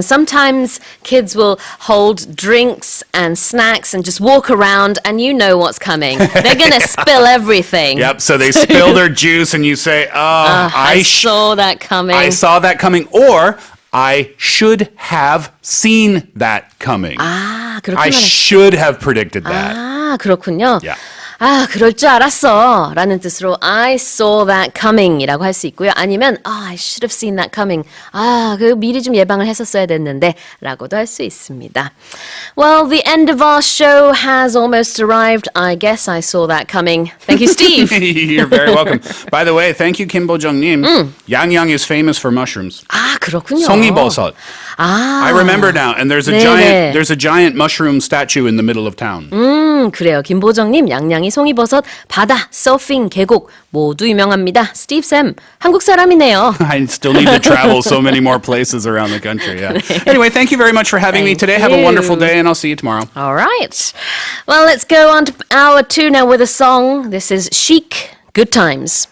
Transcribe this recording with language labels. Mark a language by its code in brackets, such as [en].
[en] Sometimes kids will hold drinks and snacks and just walk around and you know what's coming. They're going to spill everything. Yep, so they spill their juice and you say, I saw that coming. I saw that coming. Or I should have seen that coming. [ko] 그렇게 [en] I [ko] 말해. [en] should have predicted that. [ko] 그렇군요. [en] Yeah. [ko] 그럴 줄 알았어 라는 뜻으로 [en] I saw that coming [ko] 이라고 할 수 있고요. [en] 아니면 I should have seen that coming. [ko] 그 미리 좀 예방을 했었어야 됐는데 라고도 할 수 있습니다. [en] Well, the end of our show has almost arrived. I guess I saw that coming. Thank you, Steve. You're very welcome. By the way, thank you, Kim Bo-jung님. Yangyang is famous for mushrooms. [ko] 그렇군요. 송이버섯. [en] I remember now, and there's a giant mushroom statue in the middle of town. [ko] 그래요. 김보정님, 양양이 송이버섯, 바다, 서핑, 계곡 모두 유명합니다. 스티브 쌤, 한국 사람이네요. [en] I still need to travel so many more places around the country. Yeah. Anyway, thank you very much for having me today. Have a wonderful day, and I'll see you tomorrow. All right. Well, let's go on to hour 2 now with a song. This is Chic, Good Times.